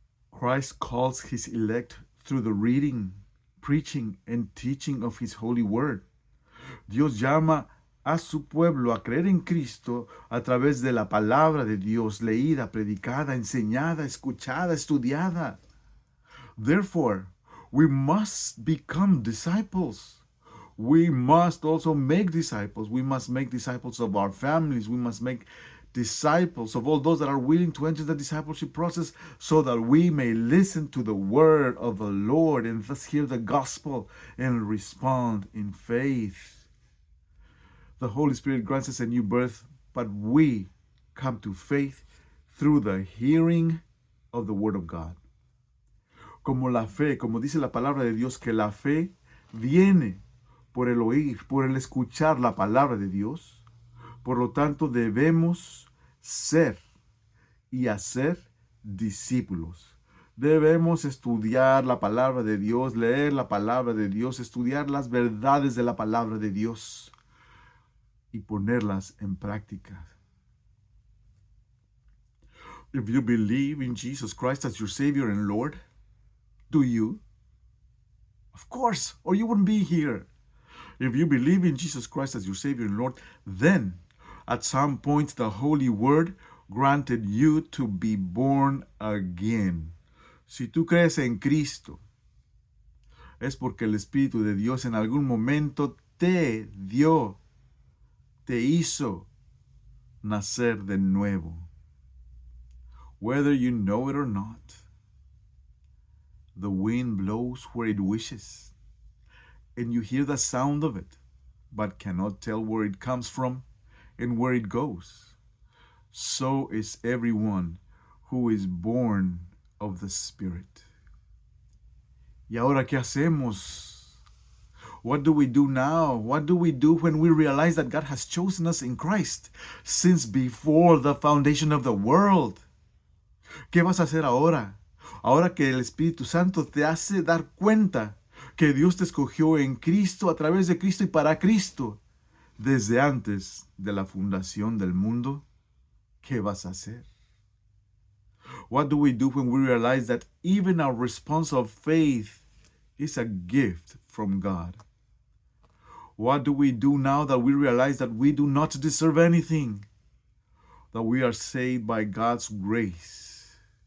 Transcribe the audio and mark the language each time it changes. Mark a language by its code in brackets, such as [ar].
[en] Christ calls his elect through the reading, preaching, and teaching of his holy word. [es] Dios llama a su pueblo a creer en Cristo a través de la palabra de Dios, leída, predicada, enseñada, escuchada, estudiada. [en] Therefore, we must become disciples. We must also make disciples. We must make disciples of our families. We must make disciples, of all those that are willing to enter the discipleship process, so that we may listen to the word of the Lord and thus hear the gospel and respond in faith. The Holy Spirit grants us a new birth, but we come to faith through the hearing of the word of God. [es] Como la fe, como dice la palabra de Dios, que la fe viene por el oír, por el escuchar la palabra de Dios. Por lo tanto, debemos ser y hacer discípulos. Debemos estudiar la palabra de Dios, leer la palabra de Dios, estudiar las verdades de la palabra de Dios y ponerlas en práctica. [en] If you believe in Jesus Christ as your Savior and Lord, do you? Of course, or you wouldn't be here. If you believe in Jesus Christ as your Savior and Lord, then at some point the Holy Word granted you to be born again. [es] Si tú crees en Cristo, es porque el Espíritu de Dios en algún momento te dio, te hizo nacer de nuevo. [en] Whether you know it or not, the wind blows where it wishes, and you hear the sound of it, but cannot tell where it comes from and where it goes. So is everyone who is born of the Spirit. [es] ¿Y ahora qué hacemos? [en] What do we do now? What do we do when we realize that God has chosen us in Christ since before the foundation of the world? [es] ¿Qué vas a hacer ahora? Ahora que el Espíritu Santo te hace dar cuenta que Dios te escogió en Cristo, a través de Cristo y para Cristo, desde antes de la fundación del mundo. ¿Qué vas a hacer? [en] What do we do when we realize that even our response of faith is a gift from God? What do we do now that we realize that we do not deserve anything, that we are saved by God's grace?